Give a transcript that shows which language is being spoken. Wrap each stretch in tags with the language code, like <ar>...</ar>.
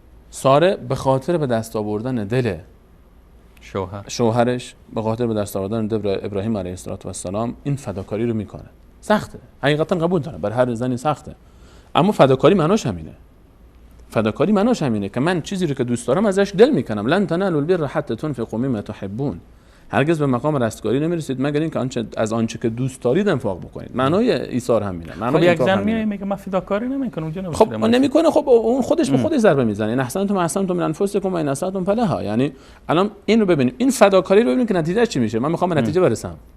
<fa>ساره به خاطر به دست آوردن دل شوهرش، به خاطر به دست آوردن دل ابراهیم علیه السلام این فداکاری رو میکنه. سخته، حقیقتا قبول دارم، بر هر زنی سخته، اما فداکاری معناش همینه. فداکاری معناش همینه که من چیزی رو که دوست دارم ازش دل میکنم.</fa> <ar>لن تنالوا البر حتی تنفقوا مما تحبون.</ar> <fa>هرگز به مقام رستگاری نمیرسید مگر اینکه آنچه که دوست دارید انفاق بکنید. معنای ایثار همینه. خب یک زن میگه من فداکاری نمیکنم، اونجا خب نمیکنه، خب اون خودش به خودش ضربه میزنه.</fa> <ar>ان احسنتم احسنتم من انفسکم و ان اسأتم فلها.</ar> <fa>یعنی الان این رو ببینیم، این فداکاری رو ببینیم که نتیجه چی میشه. من میخوام به نتیجه برسم.</fa>